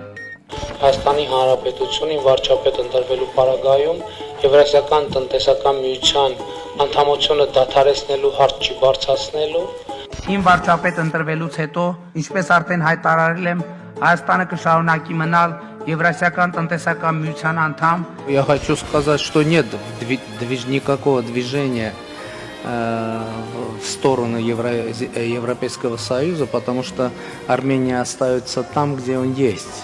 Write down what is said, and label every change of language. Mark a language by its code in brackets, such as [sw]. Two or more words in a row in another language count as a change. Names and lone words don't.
[hy] Հայաստանի Հանրապետությունին վարչապետ ընտրվելու պարագայում Եվրասիական տնտեսական միության անդամությունը դադարեցնելու հարց չի բարձրացնելու։ Իմ վարչապետ ընտրվելուց հետո, ինչպես արդեն հայտարարել եմ, Հայաստանը կշարունակի մնալ Евразийского տնտեսական միության անդամ։ [ru] Я хочу сказать, что нет никакого движения в сторону Европейского Союза, потому что Армения остается там, где он есть.